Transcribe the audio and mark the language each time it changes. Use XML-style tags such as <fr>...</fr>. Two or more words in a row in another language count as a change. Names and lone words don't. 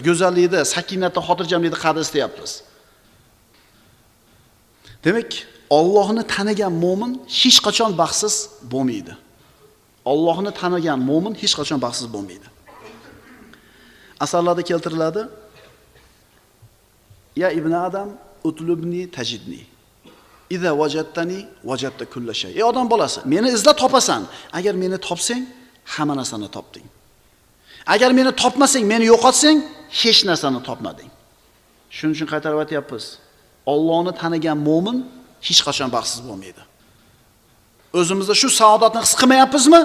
<uz>Go'zallikda, sakinatda, xotirjamlikda qadr istayapmiz. Demak, Allohni tanigan mo'min hech qachon baxtsiz bo'lmaydi. Allohni tanigan mo'min hech qachon baxtsiz bo'lmaydi. Asarlarda keltiriladi:</uz> <ar>يا ابن آدم اطلبني تجدني. إذا وجدتني وجدت كل شيء.</ar> <uz>Ey odam bolasi, meni izla topasan. Agar meni topsang, hamma narsani topding. Agar meni topmasang, meni yo'qotsang, hech narsani topmading. Shuning uchun qaytarib aytyapmiz. Allohni tanigan mo'min hech qachon baxtsiz bo'lmaydi. O'zimizda shu saodatni his qilmayapmizmi?</uz>